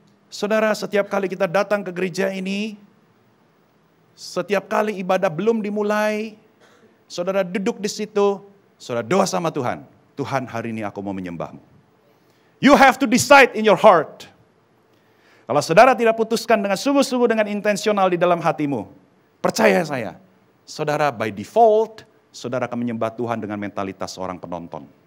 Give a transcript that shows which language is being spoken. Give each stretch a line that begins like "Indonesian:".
Indonesian: Saudara, setiap kali kita datang ke gereja ini, setiap kali ibadah belum dimulai, saudara duduk di situ, saudara doa sama Tuhan. Tuhan, hari ini aku mau menyembahmu.
English: You have to decide in your heart.
Indonesian: Kalau saudara tidak putuskan dengan sungguh-sungguh, dengan intensional di dalam hatimu, percaya saya, saudara by default, saudara akan menyembah Tuhan dengan mentalitas orang penonton.